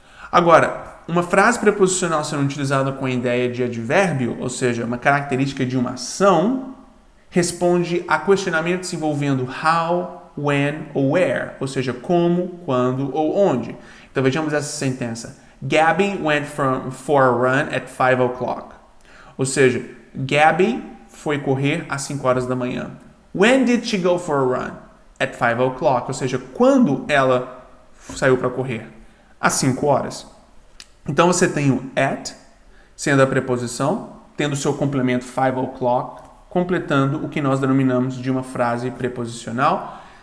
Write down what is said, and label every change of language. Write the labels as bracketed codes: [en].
[pt] Agora, uma frase preposicional sendo utilizada com a ideia de advérbio, ou seja, uma característica de uma ação, responde a questionamentos envolvendo how, when ou where, ou seja, como, quando ou onde. Então vejamos essa sentença. [en] Gabby went for a run at 5 o'clock. [pt] Ou seja, Gabby foi correr às 5 horas da manhã. [en] When did she go for a run? At 5 o'clock. [pt] Ou seja, quando ela saiu para correr? Às 5 horas. Então você tem o at, sendo a preposição, tendo seu complemento 5 o'clock, completando o que nós denominamos de uma frase preposicional.